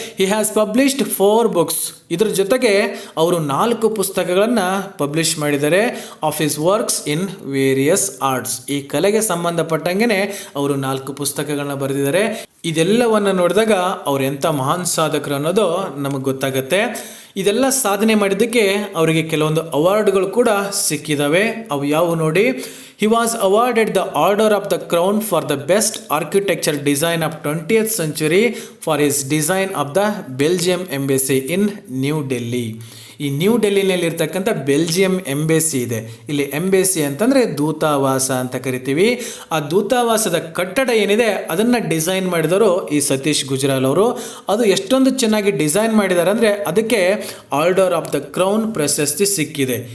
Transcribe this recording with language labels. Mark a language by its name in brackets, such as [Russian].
[English] He has published 4 books. [Kannada] ಇದ್ರ ಜೊತೆಗೆ ಅವರು 4 ಪುಸ್ತಕಗಳನ್ನು ಪಬ್ಲಿಷ್ ಮಾಡಿದ್ದಾರೆ [English] Of his works in various arts. [Kannada] ಈ ಕಲೆಗೆ ಸಂಬಂಧಪಟ್ಟಂಗೆ ಅವರು 4 ಪುಸ್ತಕಗಳನ್ನ ಬರೆದಿದ್ದಾರೆ. ಇದೆಲ್ಲವನ್ನು ನೋಡಿದಾಗ ಅವ್ರು ಎಂಥ ಮಹಾನ್ ಸಾಧಕರು ಅನ್ನೋದು ನಮಗೆ ಗೊತ್ತಾಗತ್ತೆ. ಇದೆಲ್ಲ ಸಾಧನೆ ಮಾಡಿದ್ದಕ್ಕೆ ಅವರಿಗೆ ಕೆಲವೊಂದು ಅವಾರ್ಡ್ಗಳು ಕೂಡ ಸಿಕ್ಕಿದ್ದಾವೆ. ಅವು ಯಾವುವು ನೋಡಿ. [English] He was awarded the Order of the Crown for the best architecture design of 20th century for his design of the Belgium Embassy in New Delhi. [Kannada] ಈ ನ್ಯೂ ಡೆಲ್ಲಿನಲ್ಲಿರ್ತಕ್ಕಂಥ ಬೆಲ್ಜಿಯಂ ಎಂಬೆಸಿ ಇದೆ. ಇಲ್ಲಿ ಎಂಬೆಸಿ ಅಂತಂದರೆ ದೂತಾವಾಸ ಅಂತ ಕರಿತೀವಿ. ಆ ದೂತಾವಾಸದ ಕಟ್ಟಡ ಏನಿದೆ ಅದನ್ನು ಡಿಸೈನ್ ಮಾಡಿದವರು ಈ ಸತೀಶ್ ಗುಜ್ರಾಲ್ ಅವರು. ಅದು ಎಷ್ಟೊಂದು ಚೆನ್ನಾಗಿ ಡಿಸೈನ್ ಮಾಡಿದ್ದಾರೆ ಅಂದರೆ ಅದಕ್ಕೆ ಆರ್ಡರ್ ಆಫ್ ದ ಕ್ರೌನ್ ಪ್ರಶಸ್ತಿ ಸಿಕ್ಕಿದೆ.